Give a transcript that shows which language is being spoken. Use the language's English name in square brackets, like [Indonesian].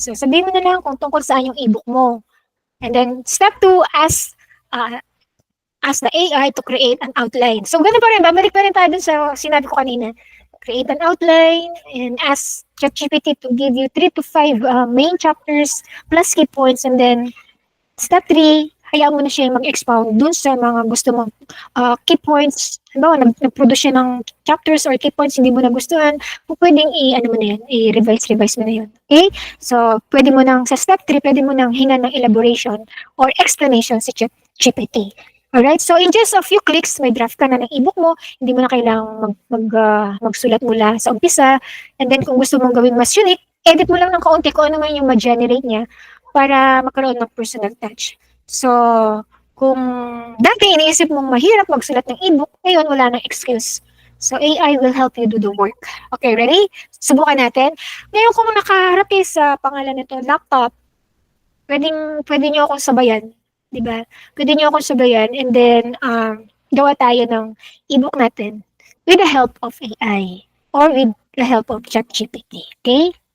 [Filipino] So, sabihin mo na lang kung tungkol saan yung ebook mo. [English] And then, step 2, ask the AI to create an outline. [Filipino] So, ganun pa rin. Babalik pa rin tayo dun sa sinabi ko kanina. [English] Create an outline and ask ChatGPT to give you 3 to 5 main chapters plus key points. [Filipino] And then, step 3, hayaan mo na siya mag-expound dun sa mga gusto mong key points. Halimbawa, nag-produce siya ng chapters or key points hindi mo nagustuhan, pwedeng i-revise mo na yun. Okay? So, pwede mo nang, sa step 3, pwede mo nang hingan ng elaboration or explanation sa ChatGPT. Alright? [English] So, in just a few clicks, [Filipino] may draft ka na ng ebook mo. Hindi mo na kailangang magsulat mula sa umpisa. And then, kung gusto mong gawin mas unique, edit mo lang ng kaunti kung ano man yung ma-generate niya para magkaroon ng personal touch. So, kung dati iniisip mong mahirap magsulat ng ebook, ngayon wala nang excuse. [English] So, AI will help you do the work. [Filipino] Okay, ready? Subukan natin. Ngayon kung nakaharap kayo sa pangalan nito, laptop, pwede niyo akong sabayan. Diba? Pwede niyo akong sabayan and then gawa tayo ng ebook natin [English] with the help of AI or with the help of ChatGPT. [Filipino] Okay?